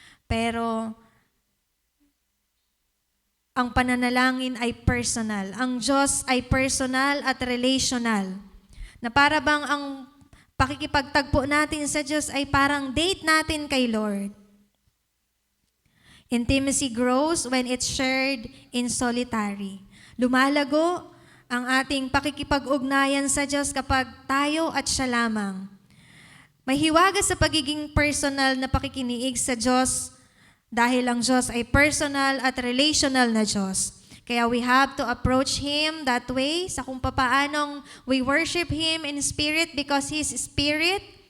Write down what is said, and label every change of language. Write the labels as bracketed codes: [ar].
[tl] Pero, ang pananalangin ay personal. Ang Diyos ay personal at relational. Na para bang ang pakikipagtagpo natin sa Diyos ay parang date natin kay Lord. [en] Intimacy grows when it's shared in solitary. [tl] Lumalago ang ating pakikipag-ugnayan sa Diyos kapag tayo at siya lamang. May hiwaga sa pagiging personal na pakikiniig sa Diyos dahil ang Diyos ay personal at relational na Diyos. [en] Kaya we have to approach Him that way [tl] sa kung papaanong [en] we worship Him in spirit because His Spirit.